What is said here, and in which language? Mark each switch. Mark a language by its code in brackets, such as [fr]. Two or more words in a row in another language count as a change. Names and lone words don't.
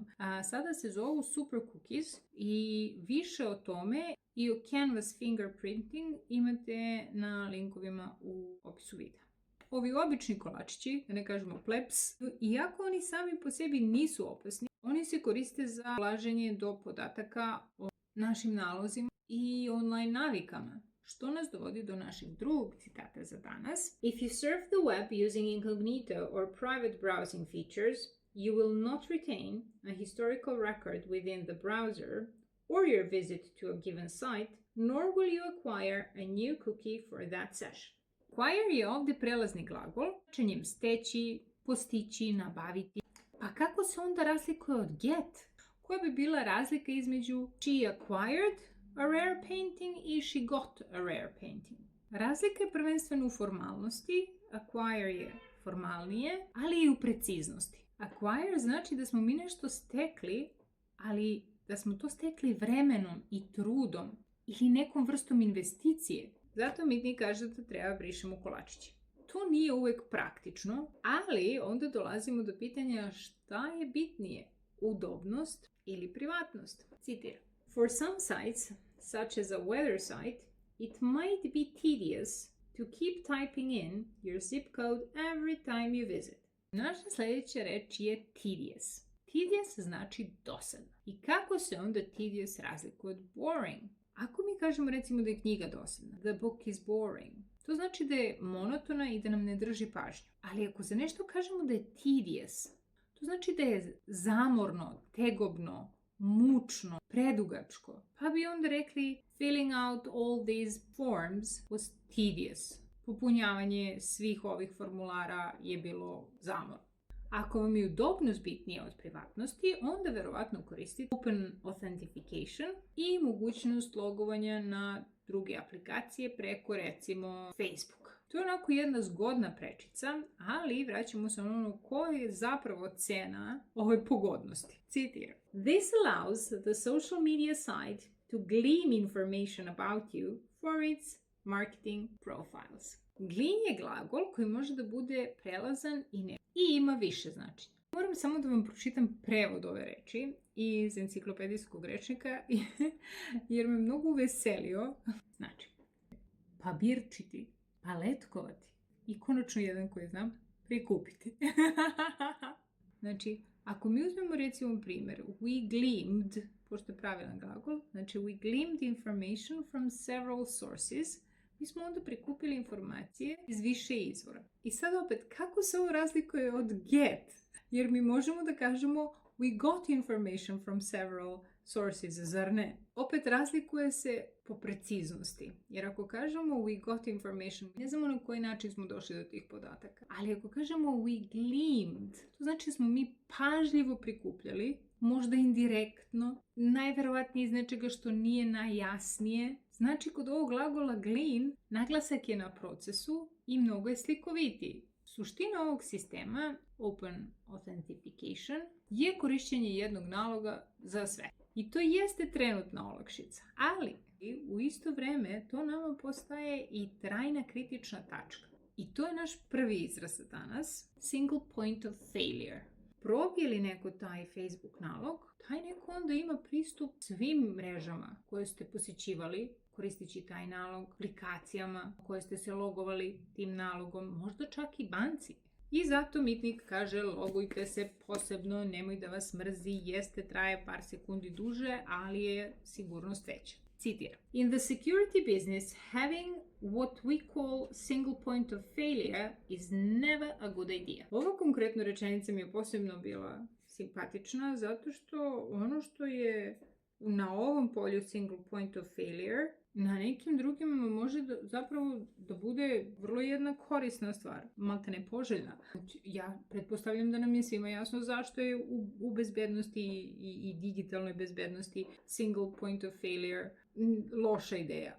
[sr] Sada se zovu [en] super cookies [sr] i više o tome i o [en] canvas fingerprinting [sr] imate na linkovima u opisu videa. Ovi obični kolačići, da ne kažemo plebs, iako oni sami po sebi nisu opasni, oni se koriste za ulaženje do podataka o našim nalozima i online navikama, što nas dovodi do našeg drugog citata za danas. [en] If you surf the web using incognito or private browsing features, you will not retain a historical record within the browser or your visit to a given site, nor will you acquire a new cookie for that session. [sr] Acquire je ovde prelazni glagol, značenjem steći, postići, nabaviti. Pa kako se onda razlikuje od get? Koja bi bila razlika između [en] she acquired a rare painting [sr] i [en] she got a rare painting? [sr] Razlika je prvenstveno u formalnosti, acquire je formalnije, ali i u preciznosti. Acquire znači da smo mi nešto stekli, ali da smo to stekli vremenom i trudom ili nekom vrstom investicije. Zato Mitnick kaže da treba brišemo kolačiće. To nije uvek praktično, ali onda dolazimo do pitanja šta je bitnije, udobnost ili privatnost. Citiram. [en] For some sites, such as a weather site, It might be tedious to keep typing in your zip code every time you visit. [sr] Naša sljedeća reč je tedious. Tedious znači dosadno. I kako se onda tedious razlikuje od boring? Ako mi kažemo recimo da je knjiga dosadna, [en] the book is boring, [sr] to znači da je monotona i da nam ne drži pažnju. Ali ako za nešto kažemo da je tedious, to znači da je zamorno, tegobno, mučno, predugačko. Pa bi onda rekli [en] filling out all these forms was tedious. [sr] Popunjavanje svih ovih formulara je bilo zamorno. Ako vam je udobnost bitnija od privatnosti, onda verovatno koristite Open Authentication i mogućnost logovanja na druge aplikacije preko recimo Facebook. To je onako jedna zgodna prečica, ali vraćamo se ono koja je zapravo cena ove pogodnosti. Citiram. [en] This allows the social media site to glean information about you for its marketing profiles. [sr] Glean je glagol koji može da bude prelazan i ima više značenja. Moram samo da vam pročitam prevod ove reči iz enciklopedijskog rečnika jer me mnogo uveselio. Znači, pabirčiti, paletkovati i konačno jedan koji znam, prikupiti. Znači, ako mi uzmemo recimo primjer, [en] we gleaned, [sr] pošto je pravilan glagol, znači [en] we gleaned information from several sources, [sr] mi smo onda prikupili informacije iz više izvora. I sad opet, kako se ovo razlikuje od get? Jer mi možemo da kažemo [en] we got information from several sources, [sr] zar ne? Opet razlikuje se po preciznosti. Jer ako kažemo [en] we got information, [sr] ne znamo na koji način smo došli do tih podataka. Ali ako kažemo [en] we gleaned, [sr] to znači smo mi pažljivo prikupljali, možda indirektno, najverovatnije iz nečega što nije najjasnije. Znači, kod ovog glagola glean, naglasak je na procesu i mnogo je slikovitiji. Suština ovog sistema, Open Authentication, je korišćenje jednog naloga za sve. I to jeste trenutna olakšica, ali u isto vreme to nama postaje i trajna kritična tačka. I to je naš prvi izraz za danas, [en] single point of failure. [sr] Probije li neko taj Facebook nalog, taj neko onda ima pristup svim mrežama koje ste posjećivali, koristeći taj nalog, aplikacijama koje ste se logovali tim nalogom, možda čak i banci. I zato mitnik kaže logujte se posebno, nemoj da vas mrzi, jeste traje par sekundi duže, ali je sigurnost veća. Citiram. [en] In the security business, having what we call single point of failure is never a good idea. [sr] Ova konkretno rečenica mi je posebno bila simpatična zato što ono što je na ovom polju [en] single point of failure, [sr] na nekim drugim može zapravo da bude vrlo jedna korisna stvar, malta ne poželjna. Ja pretpostavljam da nam je svima jasno zašto je u bezbednosti i digitalnoj bezbednosti [en] single point of failure [sr] loša ideja.